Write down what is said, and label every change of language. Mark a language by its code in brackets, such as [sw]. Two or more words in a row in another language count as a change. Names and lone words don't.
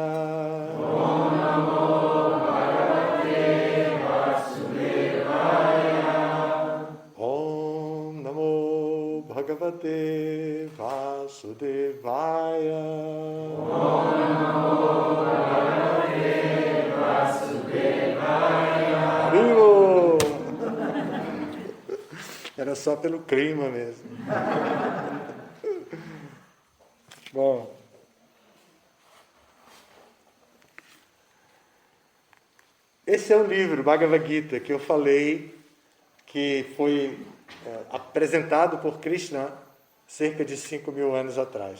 [sa] Om Namo Bhagavate Vasudevaya. Om Namo Bhagavate Vasudevaya. Om Namo Bhagavate Vasudevaya. [pt] Vivo! Era só pelo clima mesmo. Bom. Esse é o livro, Bhagavad Gita, que eu falei que foi apresentado por Krishna cerca de 5.000 anos atrás.